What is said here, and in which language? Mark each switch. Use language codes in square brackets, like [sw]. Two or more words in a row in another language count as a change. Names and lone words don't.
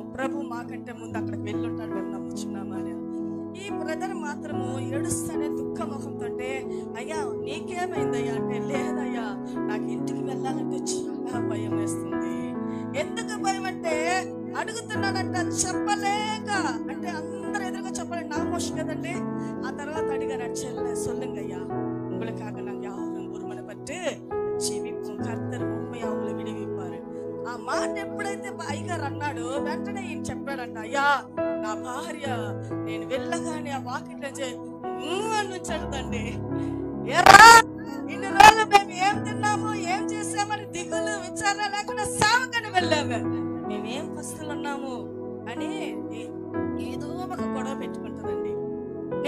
[te] ప్రభు మాకంటే ముందు అక్కడికి వెళ్ళుంటాడు, మేము నమ్ముచున్నాము అని. ఈ బ్రదర్ మాత్రము ఏడుస్తానే దుఃఖ ముఖంతో, అయ్యా నీకేమైందయ్యా అంటే, లేదయ్యా నాకు ఇంటికి వెళ్ళాలంటే చాలా భయం వేస్తుంది. ఎందుకు భయం అంటే అడుగుతున్నాడంట, చెప్పలేక. అంటే అందరు ఎదురుగా చెప్పలేదు, నా మోషన్ కదండి. ఆ తర్వాత అడిగారు, చెల్లె [ta] சொல்லுங்க ஐயா, உங்களுக்காக நாங்க யாரும் ஒருமனப்பட்டு ஜெபிப்போம், கர்த்தர் உண்மை அவங்களை விடுவிப்பாரு. [te] ఆ మాట ఎప్పుడైతే అయ్యగారు అన్నాడు, వెంటనే ఈయన చెప్పాడంట, అయ్యా నా భార్య నేను వెళ్ళగానే ఆ వాకిట్ నుంచి అని వచ్చాడుతండి. ఏరా ఇన్ని రోజులు మేము ఏం తిన్నాము, ఏం చేసామని దిగులు విచారణ లేకుండా సేవకని వెళ్ళాము, మేమేం పస్తులు ఉన్నాము అని ఏదో ఒక గొడవ పెట్టుకుంటుందండి.